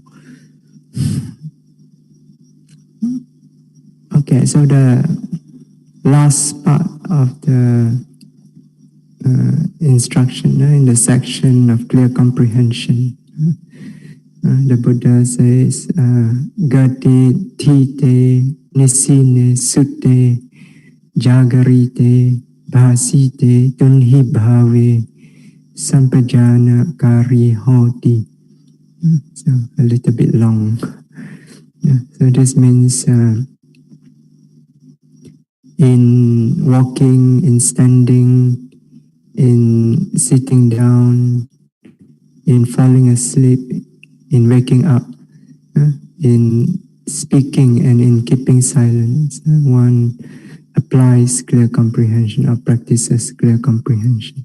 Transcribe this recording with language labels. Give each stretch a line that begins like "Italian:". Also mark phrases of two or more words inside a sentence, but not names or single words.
English: Okay, so the last part of the instruction in the section of clear comprehension, the Buddha says,
Pali: Gati tite nisine sute jagarite bhasite tunhi bhave sampajana kari hoti.
English: So a little bit long. So this means in walking, in standing, in sitting down, in falling asleep, in waking up, in speaking and in keeping silence, one applies clear comprehension or practices clear comprehension.